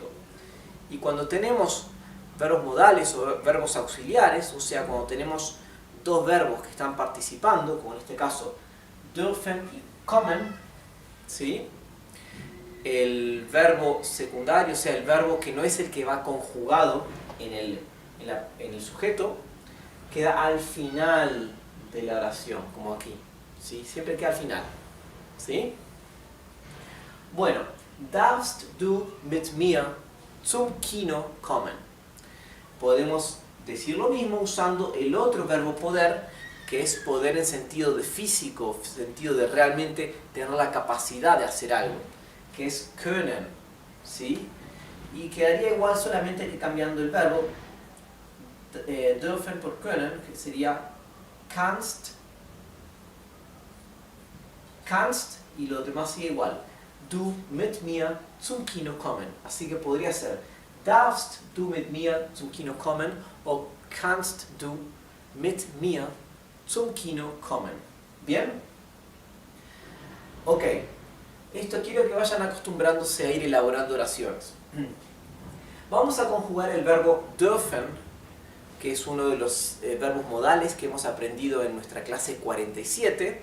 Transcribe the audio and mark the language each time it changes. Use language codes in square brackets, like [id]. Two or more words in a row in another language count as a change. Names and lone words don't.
[es] Y cuando tenemos verbos modales o verbos auxiliares, o sea, cuando tenemos dos verbos que están participando, como en este caso dürfen y kommen, ¿sí? El verbo secundario, o sea, el verbo que no es el que va conjugado en el sujeto, queda al final de la oración, como aquí, ¿sí? Siempre queda al final, ¿sí? Bueno, [de] darfst du mit mir zum Kino kommen. [es] Podemos decir lo mismo usando el otro verbo poder, que es poder en sentido de físico, sentido de realmente tener la capacidad de hacer algo, que es können, ¿sí? Y quedaría igual solamente que cambiando el verbo dürfen por können, que sería kannst, y lo demás sigue igual. [de] Du mit mir zum Kino kommen. [es] Así que podría ser [de] darfst du mit mir zum Kino kommen [es] o [de] kannst du mit mir zum Kino kommen. [es] ¿Bien? Ok. Esto quiero que vayan acostumbrándose a ir elaborando oraciones. Vamos a conjugar el verbo dürfen, que es uno de los verbos modales que hemos aprendido en nuestra clase 47.